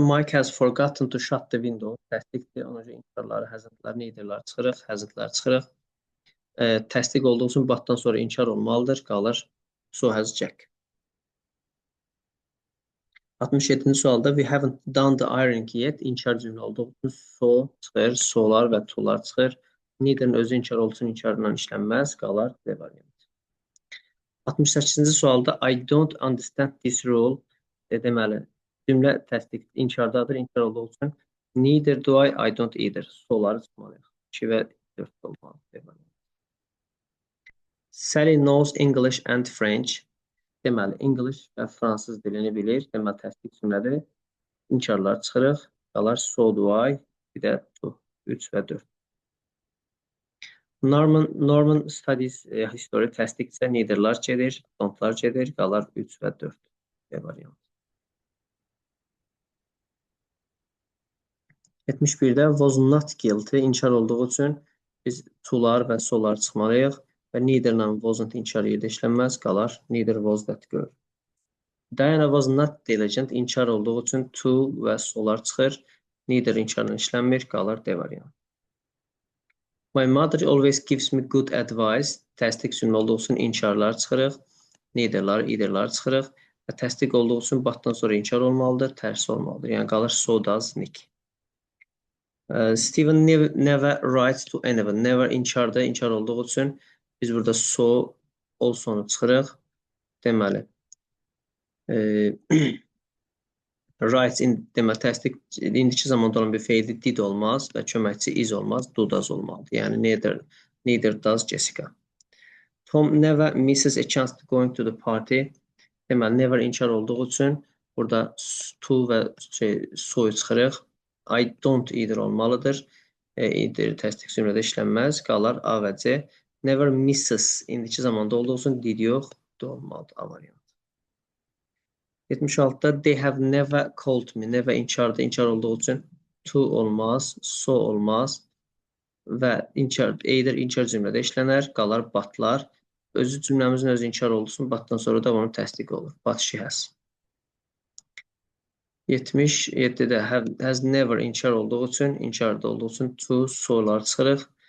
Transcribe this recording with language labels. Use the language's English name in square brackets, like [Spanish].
[English] Mike has forgotten to shut the window. [Azerbaijani] Təsdiqdir. Ona görə inkarları, həzrətləri, neitherləri çıxırıq, həzrətləri çıxırıq. Təsdiq olduğu üçün batdan sonra inkar olmalıdır. Qalır [English] so has Jack. [Azerbaijani] 67-ci sualda [English] we haven't done the ironing yet. [Azerbaijani] İnkar cümlə olduğu üçün so çıxır, solar və tolar çıxır. Neither'ın özü inkar olsun, inkarla işlənməz. Qalar D variantı. 68-ci sualda [English] I don't understand this rule. [Azerbaijani] Deməli, cümlə təsdiq inkardadır, inkar olduğu üçün [English] neither do I don't either. [Azerbaijani] Soları çıxmalıyıq. 2 və 4 olmalıdır. [English] Sally knows English and French. [Azerbaijani] Deməli, English və fransız dilini bilir. Deməli, təsdiq cümlədir. İnkarlar çıxırıq. Qalar [English] so do I. [Azerbaijani] Bir də 3 və 4. [English] Norman studies history [Azerbaijani] təsdiqsə neitherlar gedir, don'tlar gedir. Qalar 3 və 4. B variantı. 71-də was not guilty inkar olduğu üçün biz to'lar və so'lar çıxmalıyıq və neither-la wasn't inkar yerdə işlənməz, qalar [English] neither was that girl. [Azerbaijani] Diana was not diligent inkar olduğu üçün to və so'lar çıxır, neither inkarla işlənmir, qalar D variantı. [English] My mother always gives me good advice. [Azerbaijani] Təsdiq cümlə olduğu üçün inkarlar çıxırıq, neitherlar, eitherlar çıxırıq və təsdiq olduğu üçün batdan sonra inkar olmalıdır, tərsi olmalıdır. Yəni qalır [English] so does Nick. Steven never writes to anyone. [Azerbaijani] Never inkarda, inkar olduğu üçün biz burada so, alsonu çıxırıq. Deməli, writes deməli, təsdiq indiki zamanda olan bir feildir, did olmaz və köməkçi is olmaz, do does olmalıdır. [English] Yəni neither does Jessica. Tom never misses a chance to going to the party. [Azerbaijani] Deməli, never inkar olduğu üçün burada to və so'yu çıxırıq. [English] I don't either olmalıdır. [Azerbaijani] Either təsdiq cümlədə işlənməz. Qalar A və C. Never misses indiki zamanda olduğu üçün did yox, do olmalıdır. A variantı. 76-da [English] they have never called me. [Azerbaijani] Never inkarda, inkar olduğu üçün to olmaz, so olmaz və either inkar cümlədə işlənər, qalar batlar. Özü cümləmizin özü inkar olduğu üçün batdan sonra da onun təsdiqi olur. [English] But she has. [Azerbaijani] 77-də has never inkar olduğu üçün, inkarda olduğu üçün to, so'lar çıxırıq.